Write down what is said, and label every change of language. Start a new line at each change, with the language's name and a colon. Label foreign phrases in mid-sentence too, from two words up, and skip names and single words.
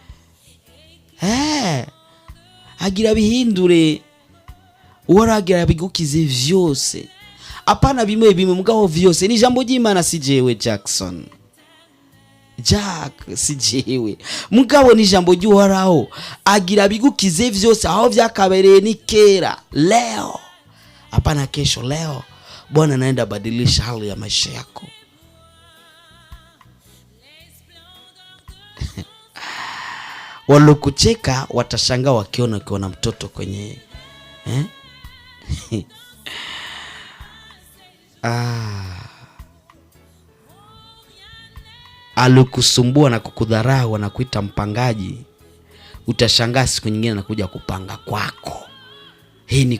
Rundi: Agira bihindure, Uhoraho bigukize vyose, apana bimwe mugabo vyose. Ni jambo ry'Imana, si jewe Jack si jewe, mugabo ni jambo ry'Uhoraho. Agira bigukize vyose, aho vyakabereye ni kera,
Swahili: leo apana kesho. Leo Bwana naenda badilisha hali ya maisha yako. Walokucheka watashangaa wakiona mtoto kwenye alikusumbua na kukudharau na kuita mpangaji, utashangaa siku nyingine anakuja kupanga kwako.